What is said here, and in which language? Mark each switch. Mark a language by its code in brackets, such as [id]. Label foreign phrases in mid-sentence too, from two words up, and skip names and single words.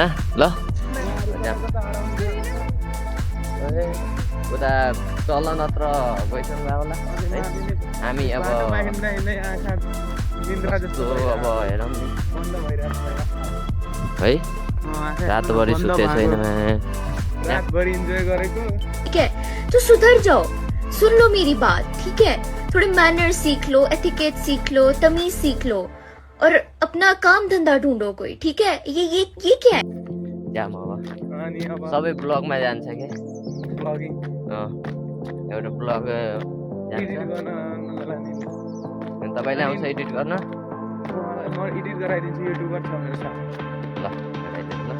[ne] ल उता तल नत्र गइसक्नु होला है। हामी अब कस्तो अब हेरौँ नि है। रातभरि सुते छैन। रातभरि इन्जोय गरेको। [hi] ठीक है तो सुधर जाओ, सुन लो मेरी बात, ठीक है? थोड़े मैनर सीख लो, एथिकेट सीख लो, तमीज सीख लो और अपना काम धंधा ढूंढो कोई, ठीक है? ये क्या है? [ne] जाम अब अनि अब सबै ब्लगमा जान्छ क्या। ब्लगिङ एउटा ब्लग एडिट जान्छ। गर्न मलाई नि अनि तपाईँलाई आउँछ एडिट गर्न? म एडिट गराइदिन्छु। युट्युबर छ मेरो साथी। ल गराइदिनु ल।